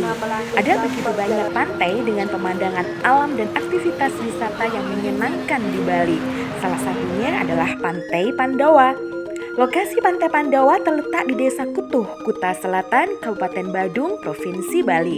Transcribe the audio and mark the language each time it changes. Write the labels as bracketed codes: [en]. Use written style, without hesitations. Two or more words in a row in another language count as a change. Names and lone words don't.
[id] Ada begitu banyak pantai dengan pemandangan alam dan aktivitas wisata yang menyenangkan di Bali. Salah satunya adalah Pantai Pandawa. Lokasi Pantai Pandawa terletak di Desa Kutuh, Kuta Selatan, Kabupaten Badung, Provinsi Bali.